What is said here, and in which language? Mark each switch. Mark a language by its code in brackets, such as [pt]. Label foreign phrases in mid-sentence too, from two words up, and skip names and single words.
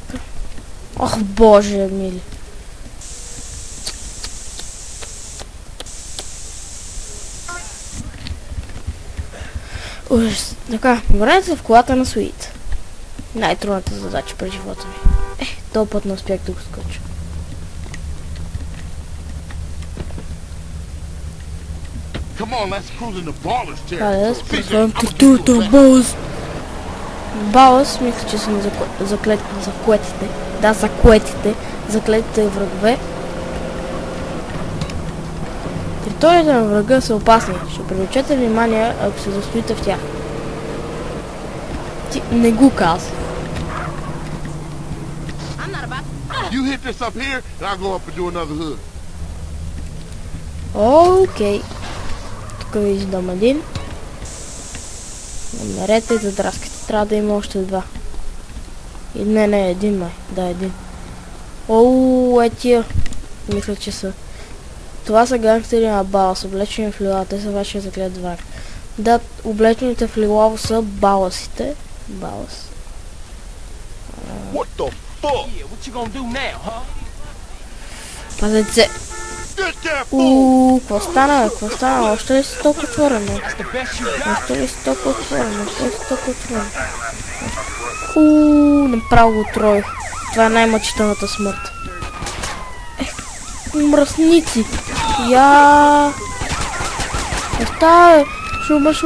[bg] Ох, боже мили. Ужас. Така, върнете се в колата на Суит. Най-трудната задача през живота ми. Този път не успях да го скоча. [en] Come on, let's cruise in the ballers [bg] Хайде, [en] territory. [bg] Балас. Балас, мисля, че са на заклетите. Да, заклетите врагове. Територията на врага са опасни. Ще привлечете внимание, ако се застоите в тях. Ти не го каза. [en] You hit this up here and I'll go up and do another hood. [bg] Окей. Тук виждам един. Намерете и задраскате. Трябва да има още 2. И не, един май. Да, един. Тия. Мисля, че са. Това са гангстери на Балас, облечени в лила. Те са вашия заклет враг. Да, облечените в лилаво са баласите. Балас. [en] What the fuck? Yeah, what you gonna do now, huh? [bg] Пазете се. Какво стана? Още ли си толкова отворено? [en] That's the best you got. [bg] Още ли си толкова отворено? Направо го троих. Това е най-мъчителната смърт. Мръсници! Оставя! Ще умра!